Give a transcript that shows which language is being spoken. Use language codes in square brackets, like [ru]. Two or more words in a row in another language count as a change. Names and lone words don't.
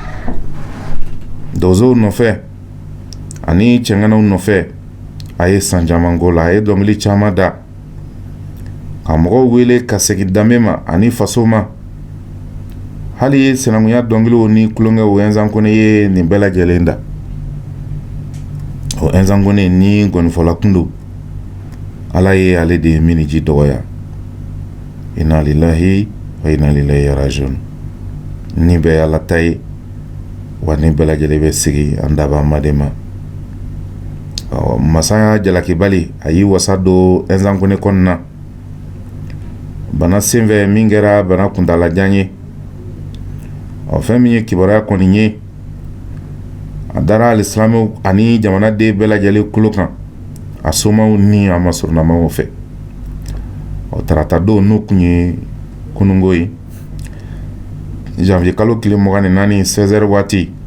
[bm] dɔzɔw nɔfɛ ani cɛŋanaw nɔfɛ a ye san caman k'o la a ye dɔnkili caman da ka mɔgɔw wele ka segin danbe ma ani faso ma hali sinankunya dɔnkiliw ni kulonkɛw Ɛnzan Kone ye nin bɛɛ lajɛlen da o Ɛnzan Kone ni gɔnifɔla kun don Ala ye ale de miniji dɔgɔya [ar] إنا لله وإنا إليه راجعون [bm] ni bɛ Ala ta ye wa ni bɛɛ lajɛlen bɛ sigi an daba Made ma Masaya Jalakibali a yi wasa don Ɛnzan Kone kɔnɔna bana senfɛ min kɛra bana kuntalajan ye fɛn min ye kibaruya kɔni ye a dara alisilamɛw ani jamanaden bɛɛ lajɛlen kulo kan a somaw ni a masurunamaw fɛ tarata don n'o kun ye kunungo ye janvier kalo tile 24 16h waati